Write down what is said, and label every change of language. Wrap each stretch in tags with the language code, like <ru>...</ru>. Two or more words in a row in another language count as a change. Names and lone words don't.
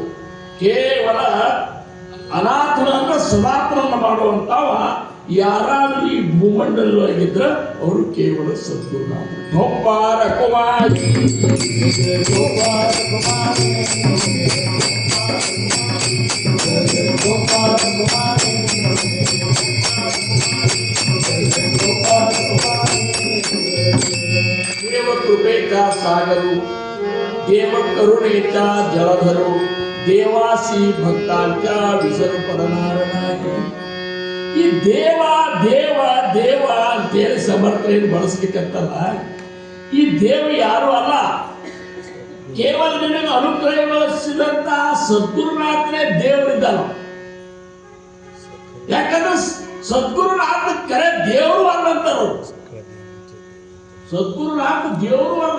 <kn>ಕೇವಲ ಅನಾಥರನ್ನ ಸನಾತನನ್ನ ಮಾಡುವಂತವ ಯಾರಾದ್ರೂ ಈ ಭೂಮಂಡಲವಾಗಿದ್ರೆ ಅವರು ಕೇವಲ ಸದ್ಗುರುನಾಥ. ಗೋಪಾಲ ಕುಮಾರಿ ಗೋಪಾಲ ಕುಮಾರಿ ಗೋಪಾಲ ಕುಮಾರಿ ಗೋಪಾಲ ಕುಮಾರಿ.</kn> <mr>देव कृपेचा सागरू, देव करुणेचा जलधरू, देवासी भक्तांच्या विसर पडणार नाही.</mr> <kn>ಈ ದೇವ ದೇವ ದೇವ ಅಂತೇಳಿ ಸಮರ್ಥನೆಯನ್ನು ಬಳಸಲಿಕ್ಕಂತಲ್ಲ, ಈ ದೇವ ಯಾರು ಅಲ್ಲ, ಕೇವಲ ನಿನಗೆ ಅನುಗ್ರಹಿಸಿದಂತ ಸದ್ಗುರುನಾಥನೇ ದೇವರಿದ್ದಾನ. ಯಾಕಂದ್ರೆ ಸದ್ಗುರುನಾಥ ಕರೆ ದೇವರು ಅಲ್ಲಂತಾರು, ಸದ್ಗುರುನಾಥ ದೇವರು ಅಲ್ಲ.</kn>